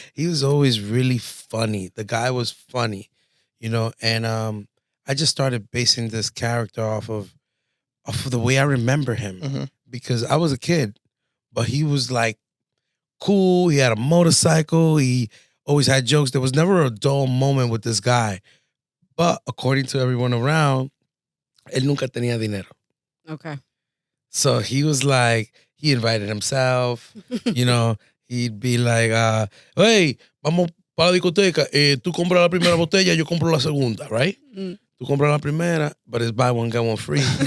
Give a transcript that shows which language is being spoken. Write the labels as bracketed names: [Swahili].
[English] He was always really funny. The guy was funny, you know, and I just started basing this character off of the way I remember him Mhm. because I was a kid, but he was like cool. He had a motorcycle. He always had jokes. There was never a dull moment with this guy. But according to everyone around, [Spanish] él nunca tenía dinero. [English] Okay. So he was like, he invited himself, you know, he'd be like, hey, [Spanish] vamos para la discoteca. Tú compras la primera botella, yo compro la segunda, right? Mm. Tú compras la primera, [English] but it's buy one, get one free.